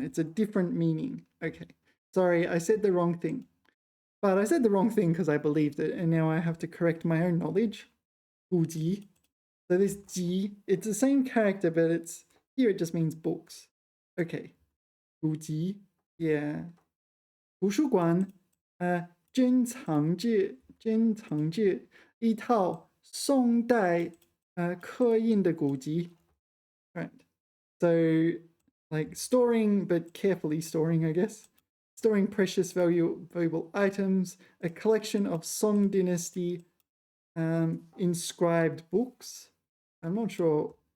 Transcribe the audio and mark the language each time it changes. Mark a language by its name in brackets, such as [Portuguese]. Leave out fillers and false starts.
[English] It's a different meaning. Okay, sorry, I said the wrong thing. But I said the wrong thing because I believed it, and now I have to correct my own knowledge. [Chinese] 古籍. [English] So this 集, it's the same character, but it's here it just means books. Okay. 古籍, yeah. [Chinese] 图书馆, 珍藏着一套宋代刻印的古籍. [English] Right. So, like storing, but carefully storing, I guess. Storing precious valuable items, a collection of Song Dynasty inscribed books. I'm not sure.